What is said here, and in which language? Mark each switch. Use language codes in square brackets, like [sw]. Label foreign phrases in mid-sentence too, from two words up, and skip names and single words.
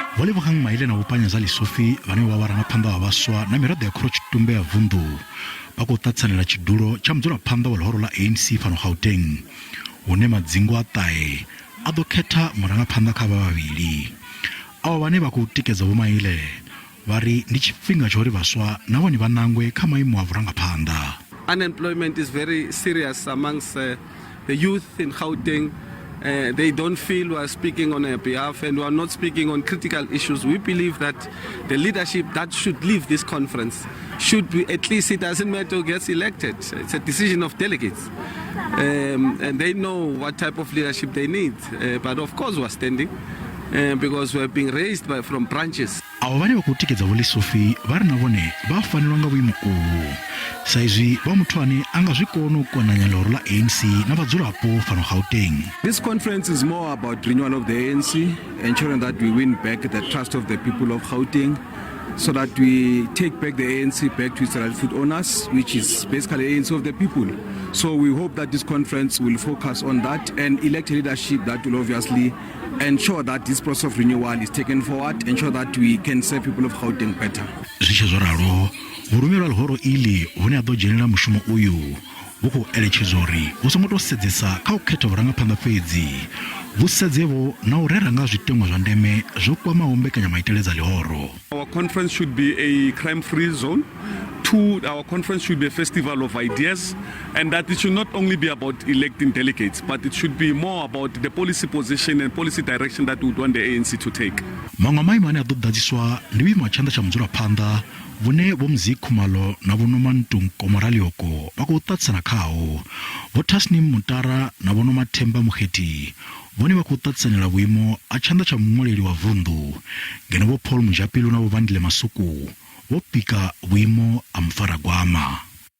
[ve] lebogang maile na bopanya za lesofi vhane ba vhurangaphanda wa baswa na miraḓo ya khorotshitumbe ya vundu ba khou ṱatsanela tshidulo tsha mudzulaphanda wa lihoro la ANC fhano Gauteng hune madzingu a ṱahe a ḓo khetha murangaphanḓa kha vhavhili. Avho vhane vha khou tikedza vho maile vha ri ndi tshifhinga tsha uri vhaswa na vhone vha nangwe kha maimo a vhurangaphanḓa. [en] Unemployment is very serious amongst the youth in Gauteng. They don't feel we are speaking on their behalf and we are not speaking on critical issues. We believe that the leadership that should leave this conference should be, at least it doesn't matter who gets elected. It's a decision of delegates. And they know what type of leadership they need. But of course we are standing because we are being raised from branches. [ve] Avo vhane vha khou tikedza vho lesofi vha ri na vhone vha fanelwa nga vhuimo uvhu sa izwi vha muthu ane a nga zwi kona u konanya lihoro la ANC na vhadzulapo fhano Gauteng. [en] This conference is more about renewal of the ANC, ensuring that we win back the trust of the people of Gauteng, so that we take back the ANC back to its rightful owners, which is basically ANC of the people. So we hope that this conference will focus on that and elect a leadership that will obviously ensure that this process of renewal is taken forward, ensure that we can serve people of Gauteng better. [ve] Zwi zwo ralo vhurumela lihoro ili hune a ḓo dzhenela mushumo uyu vhu khou eletshedza uri hu songo tou sedzesa kha u khetha vhurangaphanḓa fhedzi vhu sedzevho na u rera nga zwitenwa zwa ndeme zwo kwamaho mbekanyamaitele dza lihoro. [en] Our conference should be a crime-free zone. Two, our conference should be a festival of ideas, and that it should not only be about electing delegates, but it should be more about the policy position and policy direction that we would want the ANC to take. [ve] Maṅwe maimo ane a ḓo ḓadziswa ndi vhuimo ha tshanḓa tsha mudzulaphanḓa vhune vho Khuvhangano na vho Komoralioko vha khou ṱatsana khaho, vho Tasnim Mutara na vho Mathemba Mukhethi vhone vha khou ṱatsanela vhuimo ha tshanḓa tsha muṅwaleli wa vundu, ngeno vho Paul Mujapilu na vho Vandile Masuku vho pika vhuimo ha mufaragwama.